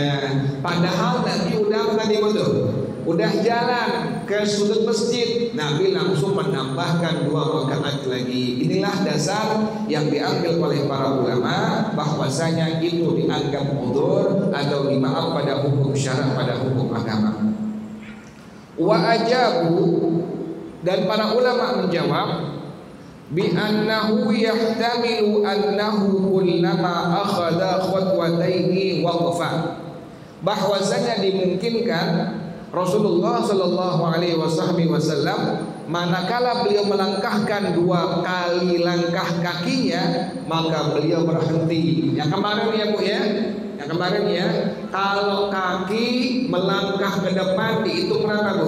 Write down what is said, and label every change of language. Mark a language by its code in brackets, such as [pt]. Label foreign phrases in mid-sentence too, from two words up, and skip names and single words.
[id] Padahal Nabi udah tadi betul, udah jalan ke sudut masjid, Nabi langsung menambahkan 2 rakaat lagi. Inilah dasar yang diambil oleh para ulama, bahwasanya itu dianggap udzur atau dimaaf pada hukum syara, pada hukum agama. [ar] وأجابوا, [id] dan para ulama menjawab [ar] بأنه يحتمل أنه كلما أخذ خطوتين وقف, [id] bahwasanya dimungkinkan Rasulullah [ar] صلى الله عليه وسلم [id] manakala beliau melangkahkan 2 kali langkah kakinya, maka beliau berhenti. Yang kemarin ya, Bu ya, yang kemarin ya, kalau kaki melangkah ke depan dihitung berapa, Bu?